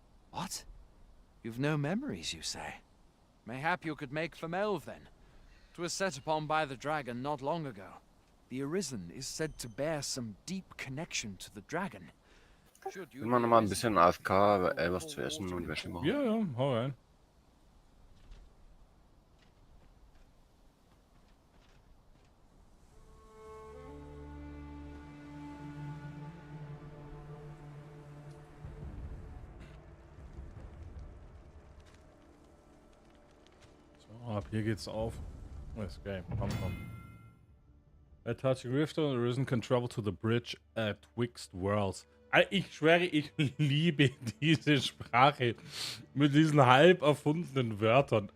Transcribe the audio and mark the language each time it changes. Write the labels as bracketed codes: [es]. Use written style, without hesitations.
[en] What? You've no memories, you say? Mayhap you could make for Melve, then. 'Twas set upon by the dragon not long ago. The Arisen is said to bear some deep connection to the dragon. [de] Immer noch mal ein bisschen AFK, was zu essen und Wäsche machen. Ja, ja, hau rein. So, ab hier geht's auf. Escape, komm, komm. [en] By touching Rift, the Arisen can travel to the bridge at Twixt Worlds. [de] Ich schwöre, ich liebe diese Sprache mit diesen halb erfundenen Wörtern.